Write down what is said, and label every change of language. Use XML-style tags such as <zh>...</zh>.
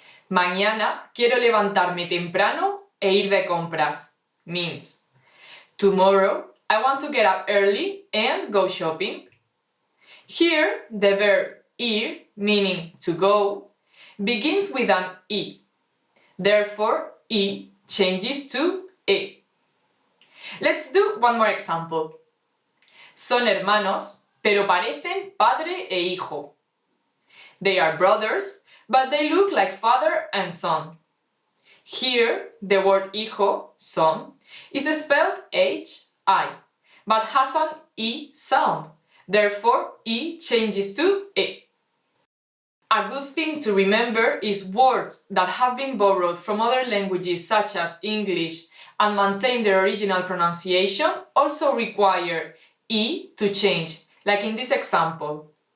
<es>Mañana quiero levantarme temprano e ir de compras</es> <en>means tomorrow I want to get up early and go shopping. Here, the verb ir, meaning to go, begins with an e. Therefore, i changes to e. Let's do one more example.</en> <es>Son hermanos, pero parecen padre e hijo.</es> <en>They are brothers, but they look like father and son. Here, the word hijo, son, is spelled H-I, but has an E sound. Therefore, E changes to E. A good thing to remember is words that have been borrowed from other languages such as English and maintain their original pronunciation also require E to change, like in this example.</en>